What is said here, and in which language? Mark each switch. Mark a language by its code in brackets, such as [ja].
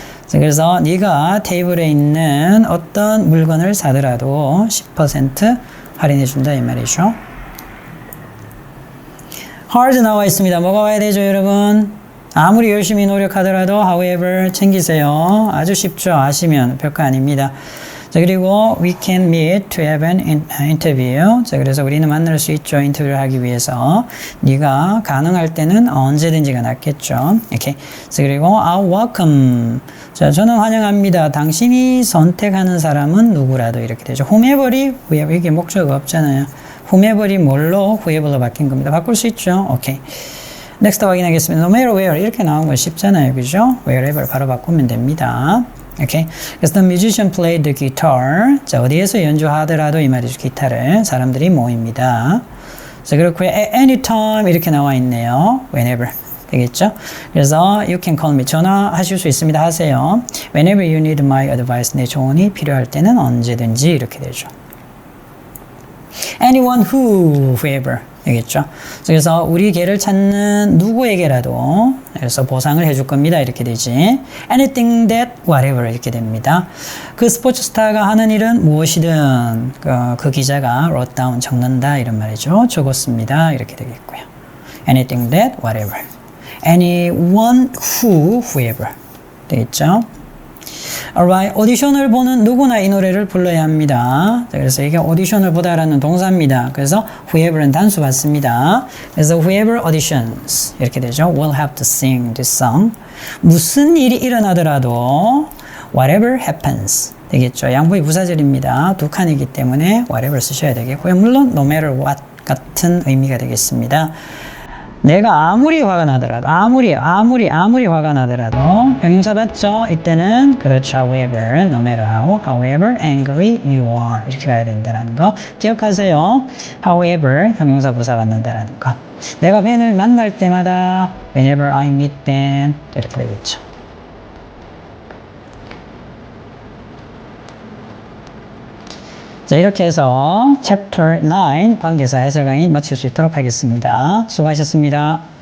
[ko] 그래서 네가 테이블에 있는 어떤 물건을 사더라도 10% 할인해 준다 이 말이죠. hard 나와 있습니다. 뭐가 와야 되죠, 여러분? 아무리 열심히 노력하더라도 however 챙기세요. 아주 쉽죠. 아시면 별거 아닙니다. 자, 그리고 [en] we can meet to have an interview. [ko] 자, 그래서 우리는 만날 수 있죠. 인터뷰를 하기 위해서. 네가 가능할 때는 언제든지가 낫겠죠. 이렇게. 자, 그리고 [en] I'll welcome. [ko] 자, 저는 환영합니다. 당신이 선택하는 사람은 누구라도 이렇게 되죠. whomever이 이게 목적어가 없잖아요. whomever이 뭘로 whoever로 바뀐 겁니다. 바꿀 수 있죠. 오케이. 넥스트 확인하겠습니다. [en] no matter where [ko] 이렇게 나온 거 쉽잖아요. 그죠? wherever 바로 바꾸면 됩니다. 오케이. 그래서 [en] the musician played the guitar. [ko] 자, 어디에서 연주하더라도 이 말이죠. 기타를 사람들이 모입니다. 자, 그렇고 anytime 이렇게 나와 있네요. whenever 되겠죠? 그래서 [en] you can call me [ko] 전화하실 수 있습니다. 하세요. [en] whenever you need my advice [ko] 내 조언이 필요할 때는 언제든지 이렇게 되죠. [en] anyone whoever [ko] 되겠죠. 그래서 우리 개를 찾는 누구에게라도 그래서 보상을 해줄 겁니다. 이렇게 되지. [en] anything that whatever [ko] 이렇게 됩니다. 그 스포츠 스타가 하는 일은 무엇이든 그 기자가 [en] wrote down [ko] 적는다 이런 말이죠. 적었습니다. 이렇게 되겠고요. [en] anything that whatever. anyone who, whoever [ko] 되겠죠? Alright, 오디션을 보는 누구나 이 노래를 불러야 합니다. 자, 그래서 이게 오디션을 보다라는 동사입니다. 그래서 whoever는 단수 받습니다. 그래서 [en] whoever auditions [ko] 이렇게 되죠. [en] will have to sing this song. [ko] 무슨 일이 일어나더라도 [en] whatever happens [ko] 되겠죠. 양보의 부사절입니다. 두 칸이기 때문에 whatever 쓰셔야 되겠고요. 물론 [en] no matter what [ko] 같은 의미가 되겠습니다. 내가 아무리 화가 나더라도 아무리 화가 나더라도 형용사 맞죠? 이때는 그렇죠. [en] however, no matter how, however angry you are [ko] 이렇게 가야 된다는 거 기억하세요. however 형용사 부사 받는다는 거. 내가 벤을 만날 때마다 [en] whenever I meet Ben [ko] 이렇게 되겠죠. 자, 이렇게 해서 Chapter 9 관계사 해설 강의 마칠 수 있도록 하겠습니다. 수고하셨습니다.